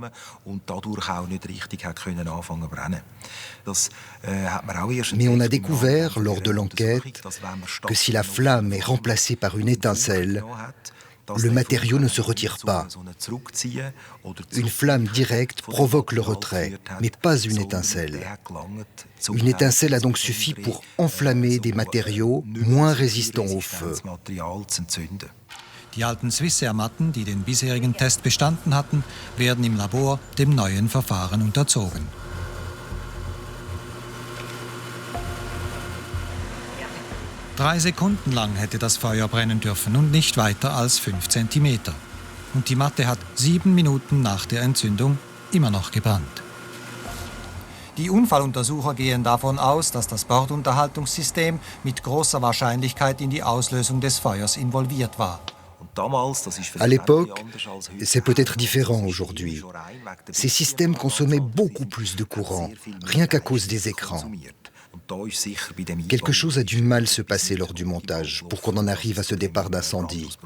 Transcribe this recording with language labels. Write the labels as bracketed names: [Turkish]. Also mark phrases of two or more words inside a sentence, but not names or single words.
[French] Mais on a découvert lors de l'enquête que si la flamme est remplacée par une étincelle, le matériau ne se retire pas. Une flamme directe provoque le retrait, mais pas une étincelle. Une étincelle a donc suffi pour enflammer des matériaux moins résistants au feu. [German] Die alten Swissair-Matten, die den bisherigen Test bestanden hatten, werden im Labor dem neuen Verfahren unterzogen. Drei Sekunden lang hätte das Feuer brennen dürfen und nicht weiter als 5 Zentimeter. Und die Matte hat 7 Minuten nach der Entzündung immer noch gebrannt. Die Unfalluntersucher gehen davon aus, dass das Bordunterhaltungssystem mit großer Wahrscheinlichkeit in die Auslösung des Feuers involviert war. [French] À l'époque, c'est peut-être différent aujourd'hui. Ces systèmes consommaient beaucoup plus de courant, rien qu'à cause des écrans. Quelque chose a dû mal se passer lors du montage pour qu'on en arrive à ce départ d'incendie.